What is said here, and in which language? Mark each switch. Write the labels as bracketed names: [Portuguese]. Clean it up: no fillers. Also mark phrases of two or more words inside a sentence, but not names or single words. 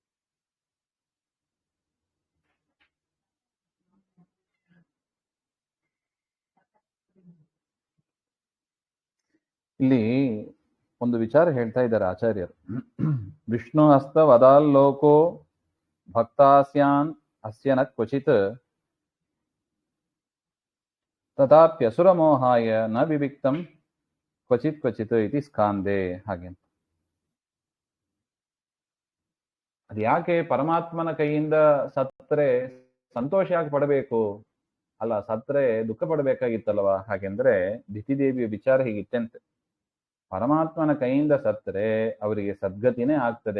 [Kannada] ಇಲ್ಲಿ ಒಂದು ವಿಚಾರ ಹೇಳ್ತಾ ಇದ್ದಾರೆ ಆಚಾರ್ಯರು. [Sanskrit] ವಿಷ್ಣು ಹಸ್ತ ವದಾಲ್ಲೋಕೋ ಭಕ್ತಾಸ್ಯಾನ್ ಅಸ್ಯ ನ ಕ್ವಚಿತ್ ತಥಾಪ್ಯಸುರ ಮೋಹಾಯ ನ ವಿವಿಕ್ತಂ ಕ್ವಚಿತ್ ಕ್ವಚಿತ್ ಇತಿ ಸ್ಕಾಂದೆ ಹಾಗೆ. [Kannada] ಅದು ಯಾಕೆ ಪರಮಾತ್ಮನ ಕೈಯಿಂದ ಸತ್ತರೆ ಸಂತೋಷ ಯಾಕೆ ಪಡಬೇಕು? ಅಲ್ಲ, ಸತ್ತರೆ ದುಃಖ ಪಡಬೇಕಾಗಿತ್ತಲ್ವಾ? ಹಾಗೆಂದ್ರೆ ದಿತಿದೇವಿಯ ವಿಚಾರ ಹೀಗಿತ್ತಂತೆ, ಪರಮಾತ್ಮನ ಕೈಯಿಂದ ಸತ್ತರೆ ಅವರಿಗೆ ಸದ್ಗತಿನೇ ಆಗ್ತದೆ.